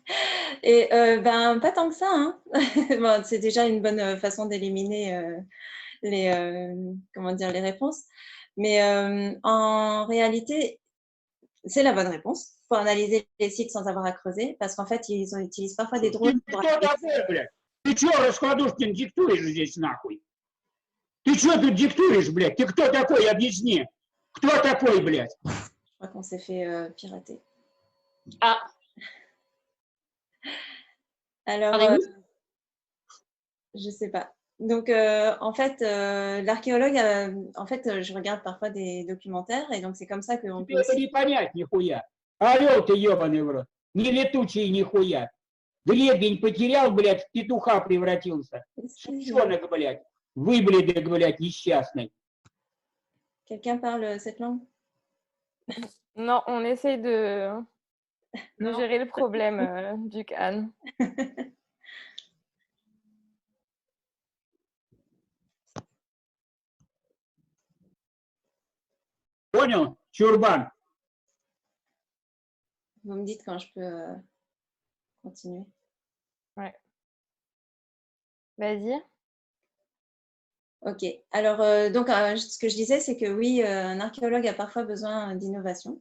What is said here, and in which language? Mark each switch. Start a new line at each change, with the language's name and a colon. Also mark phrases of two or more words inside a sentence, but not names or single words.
French: Et ben, pas tant que ça, hein. Bon, c'est déjà une bonne façon d'éliminer comment dire, les réponses. Mais en réalité, c'est la bonne réponse. Il faut analyser les sites sans avoir à creuser, parce qu'en fait, ils utilisent parfois des drones
Russian: Ты
French: pour
Russian: кто такой, блядь? Ты что, Раскладушкин, диктуешь здесь нахуй? Ты что тут диктуешь, блядь? Ты кто такой, объясни. Кто такой, блядь?
French: Je crois qu'on s'est fait pirater. Ah, Alors, Parlez-vous je sais pas. Donc, en fait, l'archéologue, en fait, je regarde parfois des documentaires, et donc c'est comme ça qu'on peut
Russian: Тебе это
French: aussi...
Russian: не понять нихуя. Орел ты ебаный в рот. Не летучий нихуя. Гребень потерял, блядь, в петуха превратился. Сучонок, блядь. Выбледок, блядь, несчастный.
French: Quelqu'un parle cette langue? Non, on essaye de Non. gérer le problème du Cannes.
Russian: Понял, чурбан?
French: Vous me dites quand je peux continuer. Vas-y. Ok. Alors, donc, ce que je disais, c'est que oui, un archéologue a parfois besoin d'innovation.